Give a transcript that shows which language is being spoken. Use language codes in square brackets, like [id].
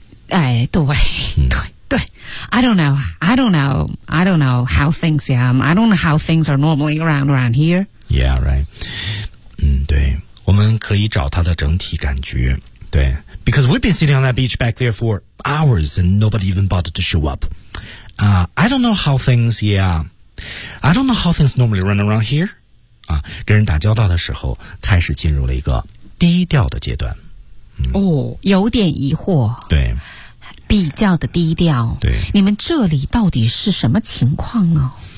[zh] 哎，对，对对。 [en] I don't know, I don't know, I don't know how things am. I don't know how things are normally around here. Yeah, right. [zh] 对，我们可以找它的整体感觉，对。 [en] Because we've been sitting on that beach back there for hours and nobody even bothered to show up. I don't know how things, yeah. I don't know how things normally run around here. [zh] 啊，跟人打交道的时候开始进入了一个低调的阶段。哦，有点疑惑。对。比较的低调。对。你们这里到底是什么情况啊？